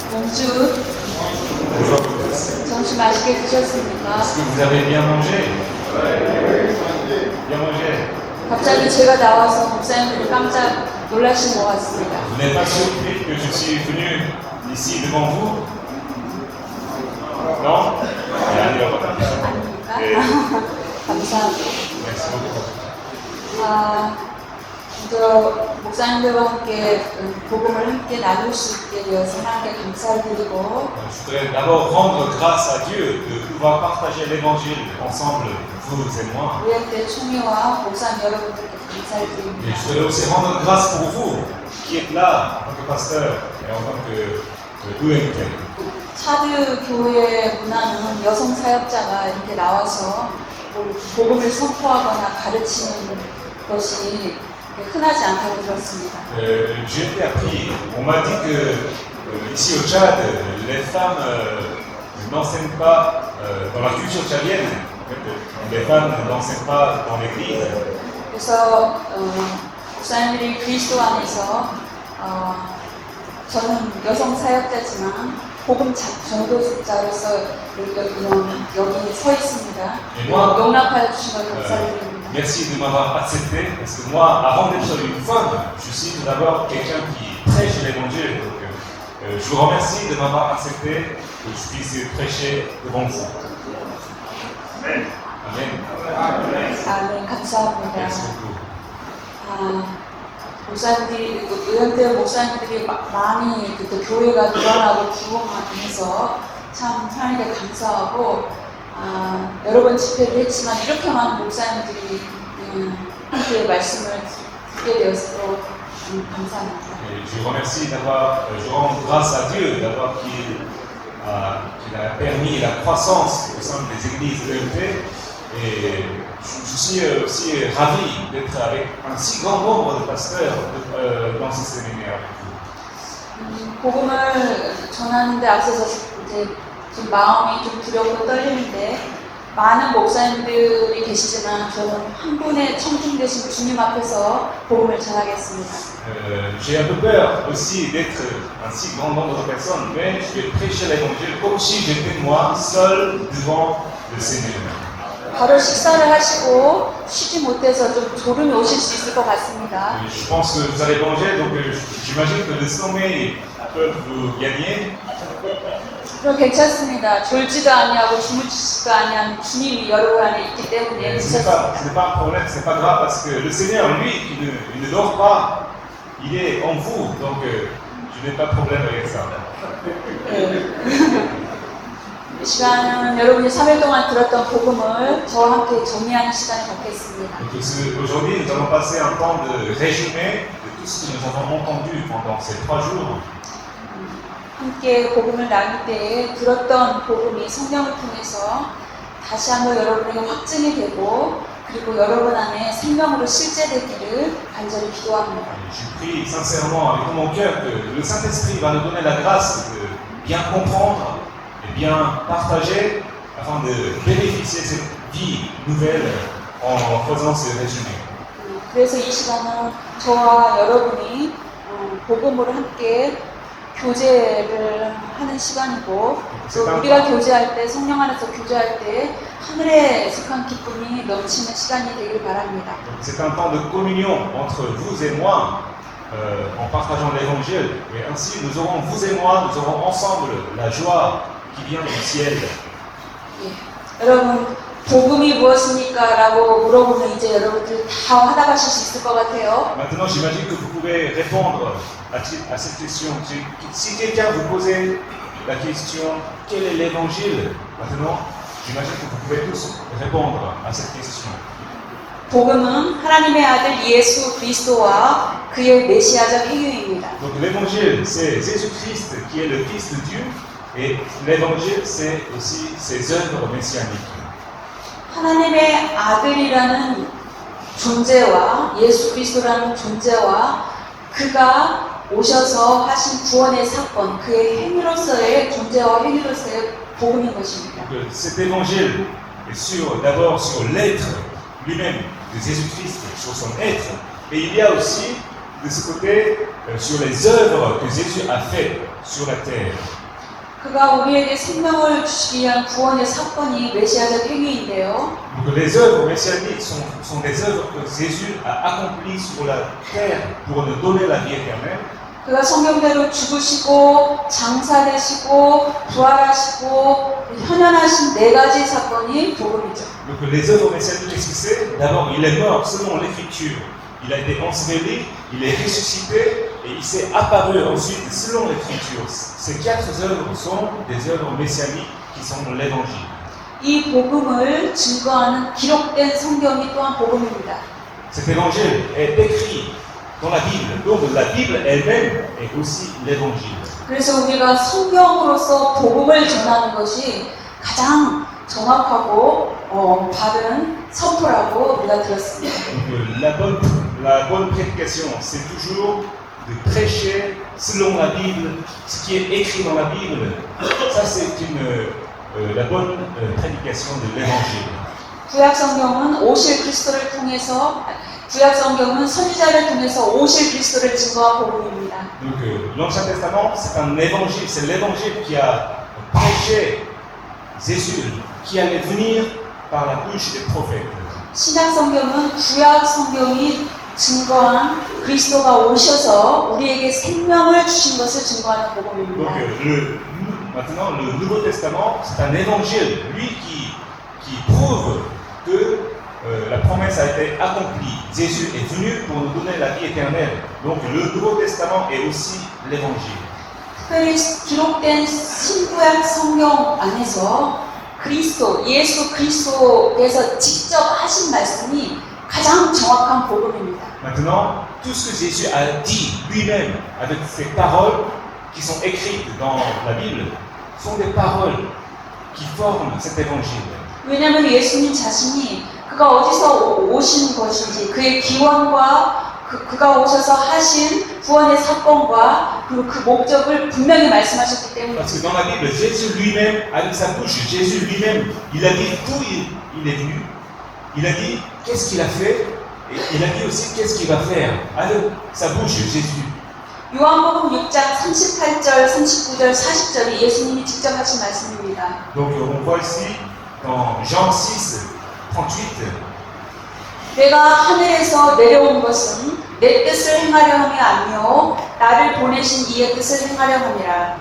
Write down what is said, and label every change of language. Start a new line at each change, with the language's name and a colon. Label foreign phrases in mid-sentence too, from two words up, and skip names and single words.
French: Bonjour. Bonjour à tous.
Korean: 점심 맛있게 드셨습니까?
French: Est-ce que vous avez bien mangé? Bien mangé.
Korean: 갑자기 제가 나와서 목사님들이 깜짝 놀라신 것 같습니다.
French: Vous n'êtes pas surpris que je suis venu ici devant vous? Non?
Korean: 아닙니까? 네. 감사합니다.
French: Merci beaucoup.
Korean: 먼저 목사님들과 함께 복음을 함께 나눌 수 있게 되어서 하나님께 감사를 드리고
French: Je voudrais d'abord rendre grâce à Dieu de pouvoir partager l'évangile ensemble, vous et moi.
Korean: 우리한테 총회와 목사님 여러분들께 감사를 Et 드립니다.
French: je voudrais aussi rendre grâce pour vous qui êtes là en tant que pasteur et en tant que UMT.
Korean: 차드 교회 문화는 여성 사역자가 이렇게 나와서 복음을 선포하거나 가르치는 것이 흔하지 않다고 들었습니다.
French: J'ai été appris, on m'a dit que ici au Tchad, les femmes n'enseignent pas dans la culture tchadienne. En fait, les femmes n'enseignent pas dans l'église.
Korean: 그래서 목사님들이 그리스도 안에서 저는 여성 사역자지만 복음 전도자로서 여기 서 있습니다. 용납하여 주신 걸 감사드립니다.
French: Merci de m'avoir accepté, parce que moi, avant d'être une femme, je suis tout d'abord quelqu'un qui prêche l'évangile. Donc, je vous remercie de m'avoir accepté, que je puisse prêcher devant vous. Amen. Amen.
Korean: 네, 감사합니다.
French: Merci beaucoup.
Korean: 목사님들이, 의원대 목사님들이 많이 그때 교회가 늘어나고 부흥하면서 참 하나님께 감사하고 여러 번 집회를 했지만 이렇게 많은 목사님들이 함께 말씀을 듣게 되어서 또 감사합니다.
French: Je remercie d'avoir, je rends grâce à Dieu d'avoir qu'il a permis la croissance au sein des églises EMT et je suis aussi ravi d'être avec un si grand nombre de pasteurs dans ce séminaire avec vous.
Korean: 복음을 전하는데 앞서서 이제 좀 마음이 좀 두렵고 떨리는데 많은 목사님들이 계시지만 저는 한 분의 청중되신 주님 앞에서 복음을 전하겠습니다.
French: J'ai un peu peur aussi d'être un si grand nombre de personnes, mais je vais prêcher l'évangile comme si j'étais moi seul devant le Seigneur.
Korean: 바로 식사를 하시고 쉬지 못해서 좀 졸음이 오실 수 있을 것 같습니다.
French: Je pense que vous allez manger, donc j'imagine que le sommeil peut vous gagner.
Korean: 그럼 괜찮습니다. 졸지도 아니하고 주무시지도 아니한 주님이 여러분 안에 있기 때문에
French: Ce n'est pas un problème, ce n'est pas grave, parce que le Seigneur, lui, il ne dort pas, il est en vous, donc je n'ai pas de problème avec ça.
Korean: 이 시간은 여러분이 3일 동안 들었던 복음을 저와 함께 정리하는 시간을 갖겠습니다.
French: Donc aujourd'hui, nous allons passer un temps de résumé de tout ce que nous avons entendu pendant ces 3 jours.
Korean: 함께 복음을 나눌 때에 들었던 복음이 성령을 통해서 다시 한번 여러분에게 확증이 되고 그리고 여러분 안에 생명으로 실제되기를 간절히 기도합니다.
French: Je prie sincèrement avec tout mon cœur que le Saint-Esprit va nous donner la grâce de bien comprendre et bien partager afin de bénéficier de cette vie nouvelle en faisant ce résumé.
Korean: 그래서 이 시간은 저와 여러분이 복음으로 함께 교제를 하는 시간이고 또 우리가 교제할 때 성령 안에서 교제할 때 하늘에 속한 기쁨이 넘치는 시간이 되길 바랍니다.
French: C'est un temps de communion entre vous et moi en partageant l'évangile et ainsi nous aurons vous et moi nous aurons ensemble la joie qui vient du ciel.
Korean: 여러분 복음이 무엇입니까? 라고 물어보면 이제 여러분들 다 받아가실 수 있을 것 같아요.
French: Maintenant j'imagine que vous pouvez répondre à cette question. Si quelqu'un vous posait la question quel est l'évangile maintenant, j'imagine que vous pouvez tous répondre à cette question.
Korean: 복음은 하나님의 아들 예수 그리스도와 그의 메시아적 행위입니다.
French: Donc l'évangile c'est Jésus-Christ qui est le Fils de Dieu et l'évangile c'est aussi ses œuvres messianiques.
Korean: 하나님의 아들이라는 존재와 예수 그리스도라는 존재와 그가 오셔서 하신 구원의 사건, 그의 행위로서의 존재와 행위로서의 복음인 것입니다.
French: Donc, cet évangile est d'abord sur l'être lui-même de Jésus-Christ, sur son être, mais il y a aussi de ce côté sur les œuvres que Jésus a faites sur la terre.
Korean: 그가 우리에게 생명을 주시기 위한 구원의 사건이 메시아적 행위인데요.
French: Donc les œuvres messianiques sont des œuvres que Jésus a accomplies sur la terre pour nous donner la vie éternelle.
Korean: 그가 성경대로 죽으시고 장사되시고 부활하시고 현현하신 네 가지 사건이 복음이죠.
French: Donc les œuvres messianiques, qu'est-ce que c'est? D'abord, il est mort selon l'écriture. Il a été enseveli, il est ressuscité et il s'est apparu ensuite selon l'écriture. Ces quatre œuvres sont des œuvres messianiques qui sont dans l'évangile.
Korean: 이 복음을 증거하는 기록된 성경이 또한 복음입니다.
French: Cet évangile est écrit dans la Bible. Donc la Bible elle-même est aussi l'évangile.
Korean: 그래서 우리가 성경으로서 복음을 전하는 것이 가장 정확하고 바른 선포라고 우리가 들었습니다.
French: Donc la bonne prédication, c'est toujours de prêcher selon la Bible, ce qui est écrit dans la Bible. Ça c'est la bonne prédication de l'évangile.
Korean: 구약 성경은 오실 그리스도를 통해서 구약 성경은 선지자를 통해서 오실 그리스도를 증거한 복음입니다.
French: Donc l'Ancien Testament, c'est un évangile, c'est l'évangile qui a prêché Jésus, qui allait venir par la bouche des prophètes.
Korean: 신약 성경은 구약 성경이 증거한 그리스도가 오셔서 우리에게 생명을 주신 것을 증거하는 Donc 복음입니다.
French: maintenant, le Nouveau Testament, c'est un évangile, lui qui prouve que la promesse a été accomplie. Jésus est venu pour nous donner la vie éternelle. Donc le Nouveau Testament est aussi l'évangile.
Korean: 특별히 기록된 신구약 성경 안에서 예수 그리스도께서 직접 하신 말씀이 가장 정확한 복음입니다.
French: Maintenant, tout ce que Jésus a dit lui-même avec ses paroles qui sont écrites dans la Bible sont des paroles qui forment cet évangile.
Korean: 왜냐하면 예수님 자신이 그가 어디서 오신 것인지 그의 기원과 그가 오셔서 하신 구원의 사건과 그리고 그 목적을 분명히 말씀하셨기 때문입니다.
French: Parce que dans la Bible, Jésus lui-même, avec sa bouche, Jésus lui-même, il a dit d'où il est venu. Il a dit qu'est-ce qu'il a fait et il a dit aussi qu'est-ce qu'il va faire. Avec sa bouche, Jésus.
Korean: 요한복음 6장 38절, 39절, 40절이 예수님이 직접 하신 말씀입니다.
French: Donc on voit ici dans Jean 6, 38.
Korean: 내가 하늘에서 내려온 것은 내 뜻을 행하려 함이 아니요 나를 보내신 이의 뜻을 행하려 함이라.